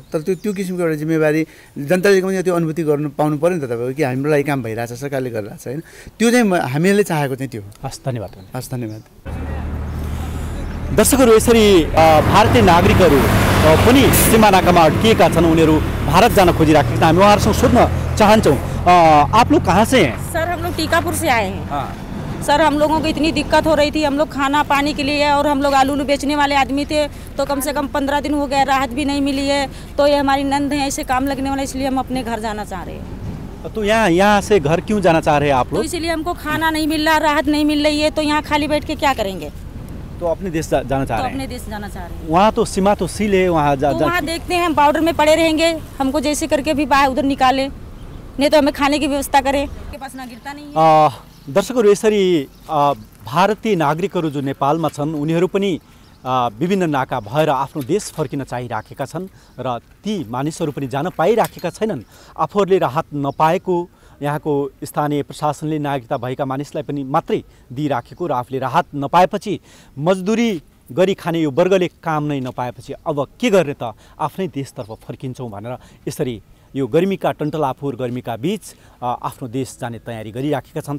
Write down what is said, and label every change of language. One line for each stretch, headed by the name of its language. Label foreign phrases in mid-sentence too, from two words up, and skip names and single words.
Nepali: तर त्यो किसिमको एउटा जिम्मेवारी जनताले पनि त्यो अनुभूति गर्नु पाउनु पऱ्यो नि त तपाईँको, कि हाम्रो लागि काम भइरहेछ, सरकारले गरिरहेछ होइन। त्यो चाहिँ हामीले चाहेको चाहिँ त्यो हो। हस्, धन्यवाद। हस्, धन्यवाद। दर्शकहरू, यसरी भारतीय नागरिकहरू पनि सीमानाकामा अड्किएका छन्, उनीहरू भारत जान खोजिराखेका छन्। हामी उहाँहरूसँग सोध्न चाहन्छौँ,
Hindi: आप लोग कहाँ से हैं? सर, हम लोग टीकापुर से आए हैं। सर, हम लोगों को इतनी दिक्कत हो रही थी, हम लोग खाना पानी के लिए, और हम लोग आलू बेचने वाले आदमी थे, तो कम से कम 15 दिन हो गए, राहत भी नहीं मिली है। तो ये हमारी नंद है, ऐसे काम लगने वाला, इसलिए हम अपने घर जाना चाह रहे हैं। तो यहाँ से घर क्यों जाना चाह रहे हैं आप लोग? तो इसलिए हमको खाना नहीं मिल रहा, राहत नहीं मिल रही है, तो यहाँ खाली बैठ के क्या करेंगे? तो अपने देश जाना चाह रहे हैं? अपने देश जाना चाह रहे हैं। वहाँ तो सीमा तो सील है, वहाँ वहाँ देखते हैं, हम बॉर्डर में पड़े रहेंगे, हमको जैसे करके भी बाहर उधर निकाले, नहीं तो हमें खाने की व्यवस्था करें, के पास ना गिरता नहीं है।
Nepali: दर्शकहरू, यसरी भारतीय नागरिकहरू जो नेपालमा छन् उनीहरू पनि विभिन्न नाका भएर आफ्नो देश फर्किन चाहिराखेका छन् र ती मानिसहरू पनि जान पाइराखेका छैनन्। आफूहरूले राहत नपाएको यहाँको स्थानीय प्रशासनले नागरिकता भएका मानिसलाई पनि मात्रै दिइराखेको र आफूले राहत नपाएपछि मजदुरी गरी खाने यो वर्गले काम नै नपाएपछि अब के गर्ने त आफ्नै देशतर्फ फर्किन्छौँ भनेर यसरी यो गर्मीका टन्टलाफुर गर्मीका बीच आफ्नो देश जाने तयारी गरिराखेका छन्।